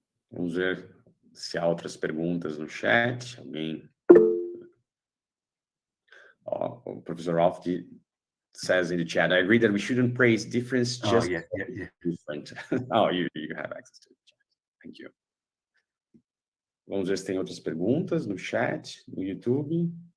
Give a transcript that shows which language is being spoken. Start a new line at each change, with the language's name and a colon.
Portuguese: Vamos ver se há outras perguntas no chat. Alguém?
English: O Professor Rolf says in the chat, I agree that we shouldn't praise difference, just different. Oh, you have access to the chat. Thank you.
Portuguese: Vamos ver se tem outras perguntas no chat, no YouTube.